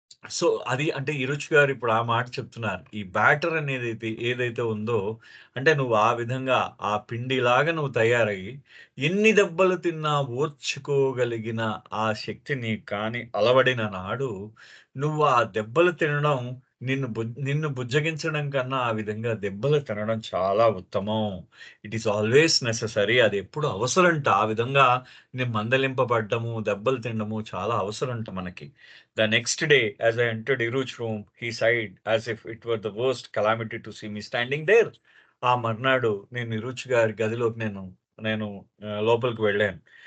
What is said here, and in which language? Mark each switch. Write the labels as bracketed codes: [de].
[te] So, అది అంటే 'ఇరుచి' గారు ఇప్పుడు ఆ మాట చెప్తున్నారు. ఈ బ్యాటర్ అనేదైతే ఏదైతే ఉందో, అంటే నువ్వు ఆ విధంగా ఆ పిండిలాగా నువ్వు తయారయ్యి, ఎన్ని దెబ్బలు తిన్నా ఓర్చుకోగలిగిన ఆ శక్తి నీకు కానీ అలవడిన నాడు, నువ్వు ఆ దెబ్బలు తినడం నిన్ను బుజ్జగించడం కన్నా ఆ విధంగా దెబ్బలు తినడం చాలా ఉత్తమం. [en] It is always necessary. [te] అది ఎప్పుడు అవసరంట. ఆ విధంగా మందలింపబడ్డము, దెబ్బలు తినడము చాలా అవసరంట మనకి. [en] The next day, as I entered Iru's room, he sighed as if it were the worst calamity to see me standing there. [te] ఆ మర్నాడు నేను ఇరుచి గారి గదిలోకి నేను నేను లోపలికి వెళ్ళాను.